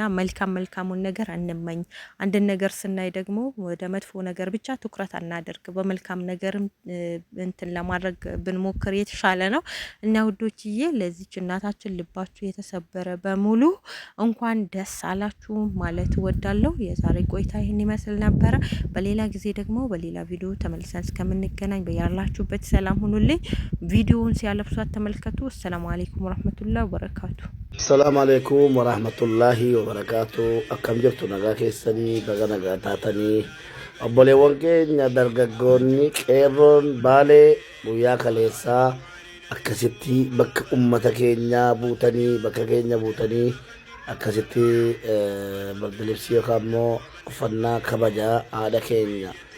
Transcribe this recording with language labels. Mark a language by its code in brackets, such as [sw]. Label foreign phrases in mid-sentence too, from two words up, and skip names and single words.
[am] መልካሙን ነገር እንመኝ። አንድ ነገር ስናይ ደግሞ ወደ መጥፎ ነገር ብቻ ትኩረት አናደርግ። በመልካም ነገርም እንትን ለማድረግ ብንሞክር የተሻለ ነው እና ውዶችዬ ለዚች እናታችን ልባችሁ የተሰበረ በሙሉ እንኳን ደስ አላችሁ ማለት እወዳለሁ። የዛሬ ቆይታ ይህን ይመስል ነበረ። በሌላ ጊዜ ደግሞ በሌላ ቪዲዮ ተመልሰን እስከምንገናኝ በያላችሁበት ሰላም ሁኑልኝ። ቪዲዮውን ሲያለብሷት ተመልከቱ። [ar] السلام عليكم ورحمة الله وبركاته። سلام عليكم ورحمة الله وبركاته። [om] akkam jirtu nagaa keessanii bagaa nagaan taatani obboleewwan keenya dargaggoonni qeerroon baalee guyyaa kaleessaa akkasitti bakka ummata keenya buutanii bakka keenya buutanii akkasitti bardilibsii yookaan immoo uffannaa kabajaa haadha keenya